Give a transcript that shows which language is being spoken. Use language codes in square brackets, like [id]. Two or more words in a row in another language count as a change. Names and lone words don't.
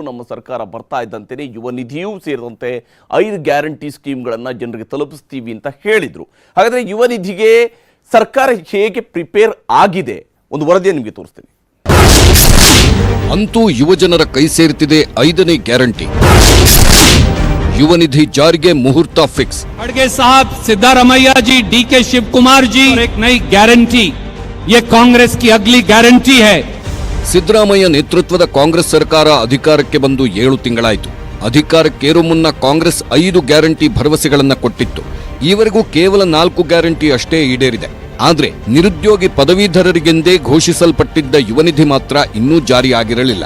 [kn] ನಮ್ಮ ಸರ್ಕಾರ ಬರ್ತಾ ಇದ್ದಂತೆಯೇ ಯುವ ನಿಧಿಯೂ ಸೇರಿದಂತೆ 5 ಗ್ಯಾರಂಟಿ ಸ್ಕೀಮ್ಗಳನ್ನು ಜನರಿಗೆ ತಲುಪಿಸ್ತೀವಿ ಅಂತ ಹೇಳಿದರು. ಹಾಗಾದರೆ ಯುವ ನಿಧಿಗೆ ಸರ್ಕಾರ ಹೇಗೆ ಪ್ರಿಪೇರ್ ಆಗಿದೆ ಒಂದು ವರದಿಯನ್ನು ನಿಮಗೆ ತೋರಿಸ್ತೀನಿ. ಅಂತೂ ಯುವಜನರ ಕೈ ಸೇರ್ತಿದೆ 5ನೇ ಗ್ಯಾರಂಟಿ. ಯುವ ನಿಧಿ ಜಾರಿ ಮುಹೂರ್ತ ಫಿಕ್ಸ್. [hi] खड़गे साहब, सिद्धारमैया जी, डीके शिव कुमार जी, एक नई गारंटी, ये कांग्रेस की अगली गारंटी है. [kn] ಸಿದ್ದರಾಮಯ್ಯ ನೇತೃತ್ವದ ಕಾಂಗ್ರೆಸ್ ಸರ್ಕಾರ ಅಧಿಕಾರಕ್ಕೆ ಬಂದು 7 ತಿಂಗಳಾಯಿತು. ಅಧಿಕಾರಕ್ಕೇರೋ ಮುನ್ನ ಕಾಂಗ್ರೆಸ್ 5 ಗ್ಯಾರಂಟಿ ಭರವಸೆಗಳನ್ನು ಕೊಟ್ಟಿತ್ತು. ಈವರೆಗೂ ಕೇವಲ 4 ಗ್ಯಾರಂಟಿ ಅಷ್ಟೇ ಈಡೇರಿದೆ. ಆದರೆ ನಿರುದ್ಯೋಗಿ ಪದವೀಧರರಿಗೆಂದೇ ಘೋಷಿಸಲ್ಪಟ್ಟಿದ್ದ ಯುವ ನಿಧಿ ಮಾತ್ರ ಇನ್ನೂ ಜಾರಿಯಾಗಿರಲಿಲ್ಲ.